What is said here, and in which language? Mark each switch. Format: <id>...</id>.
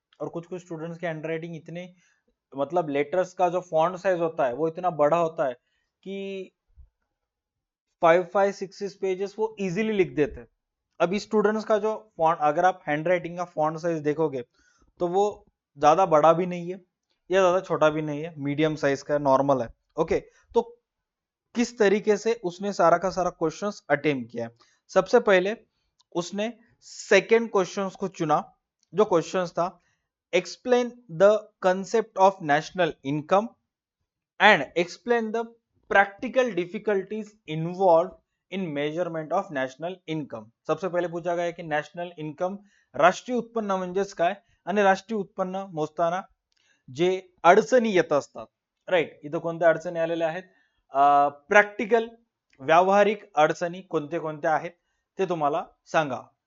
<hi>और कुछ कुछ स्टूडेंट्स के हैंड राइटिंग इतने, मतलब लेटर्स का जो फॉन्ट साइज होता है वो इतना बड़ा होता है कि 5-5-6 पेजेस वो इजीली लिख देते हैं। अब स्टूडेंट्स का जो फॉन्ट, अगर आप हैंड राइटिंग का फॉन्ट साइज देखोगे तो वो ज्यादा बड़ा भी नहीं है या ज्यादा छोटा भी नहीं है, मीडियम साइज का नॉर्मल है। ओके, तो किस तरीके से उसने सारा का सारा क्वेश्चंस अटेम्प्ट किया है? सबसे पहले उसने सेकेंड क्वेश्चंस को चुना, जो क्वेश्चंस था</hi> <en>explain the concept of national income and explain the practical difficulties involved in measurement of national income.</en> <hi>सबसे पहिले पूछा गया की</hi> <mr>नॅशनल इन्कम, राष्ट्रीय उत्पन्न म्हणजेच काय आणि राष्ट्रीय उत्पन्न मोजताना जे अडचणी येत असतात, राईट, इथं कोणत्या अडचणी आलेल्या आहेत? प्रॅक्टिकल, व्यावहारिक अडचणी कोणते कोणत्या आहेत ते तुम्हाला सांगा।</mr>